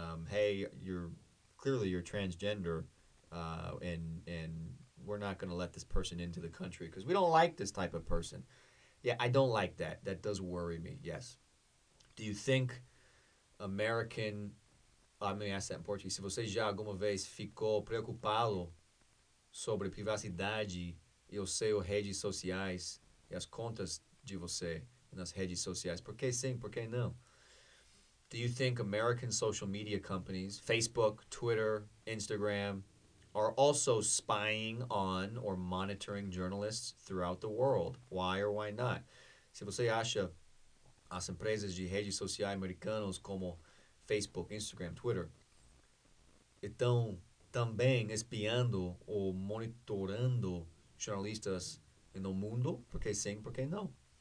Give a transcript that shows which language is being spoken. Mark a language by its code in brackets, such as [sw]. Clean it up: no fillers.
[en] Hey, you're transgender, and we're not going to let this person into the country because we don't like this type of person. Yeah, I don't like that. That does worry me. Yes. Do you think American. Let me ask that in Portuguese. [pt] Se você já alguma vez ficou preocupado sobre privacidade e os seus redes sociais e as contas de você nas redes sociais, por que sim, por que não? [en] Do you think American social media companies, Facebook, Twitter, Instagram, are also spying on or monitoring journalists throughout the world? Why or why not? [pt] Se você acha as empresas de redes sociais americanas como Facebook, Instagram, Twitter estão também espiando ou monitorando jornalistas no mundo, porque sim, porque não?